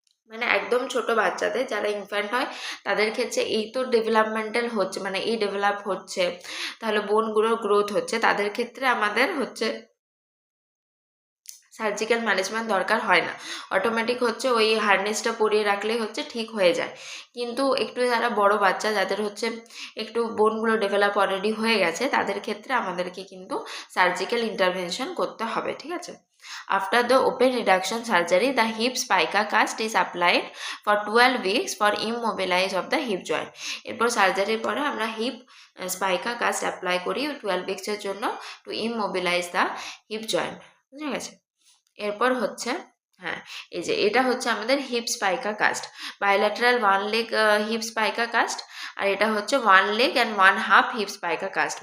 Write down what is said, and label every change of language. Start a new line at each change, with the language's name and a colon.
Bangla: মানে একদম ছোট বাচ্চাদের যারা ইনফ্যান্ট হয় তাদের ক্ষেত্রে এই তো ডেভেলপমেন্টাল হচ্ছে, মানে এই ডেভেলপ হচ্ছে, তাহলে বোনগুলোর গ্রোথ হচ্ছে, তাদের ক্ষেত্রে আমাদের হচ্ছে সার্জিক্যাল ম্যানেজমেন্ট দরকার হয় না। অটোমেটিক হচ্ছে ওই হার্নেসটা পরিয়ে রাখলেই হচ্ছে ঠিক হয়ে যায়। কিন্তু একটু যারা বড় বাচ্চা, যাদের হচ্ছে একটু বোনগুলো ডেভেলপ অলরেডি হয়ে গেছে, তাদের ক্ষেত্রে আমাদেরকে কিন্তু সার্জিক্যাল ইন্টারভেনশন করতে হবে, ঠিক আছে।
English: After the open reduction surgery, the hip spica cast is applied for 12 weeks for immobilize of the hip joint.
Bangla: এরপর সার্জারির পরে আমরা হিপ স্পাইকা কাস্ট অ্যাপ্লাই করি 12 উইক্সের জন্য
English: to immobilize the hip joint,
Bangla: বুঝে গেছে। এরপর হচ্ছে হ্যাঁ, এই যে এটা হচ্ছে আমাদের heap স্পাইকা caste, bilateral one leg heap স্পাইকা caste, আর এটা হচ্ছে one leg and one half heap স্পাইকা caste.